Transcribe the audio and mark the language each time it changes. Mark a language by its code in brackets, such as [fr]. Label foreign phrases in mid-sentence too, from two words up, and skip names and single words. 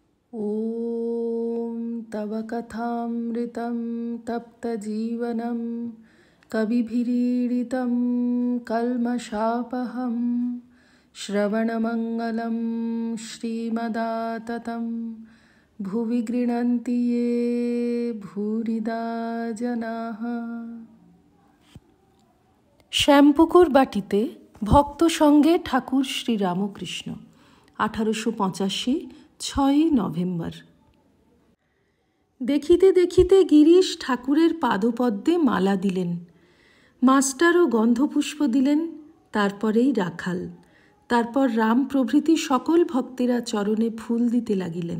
[sa] ॐ तव कथामृतं तप्तजीवनं कविभिरीडितं कल्मषापहं श्रवणमङ्गलं श्रीमदाततं भुवि गृह्णन्ति ये भूरिदा जनाः। [bn] শ্যামপুকুর বাটিতে ভক্ত সঙ্গে ঠাকুর শ্রী রামকৃষ্ণ 1885 6 নভেম্বর। দেখিতে দেখিতে গিরিশ ঠাকুরের পাদপদ্মে মালা দিলেন, মাস্টারও গন্ধপুষ্প দিলেন, তারপরেই রাখাল, তারপর রাম প্রভৃতি সকল ভক্তেরা চরণে ফুল দিতে লাগিলেন।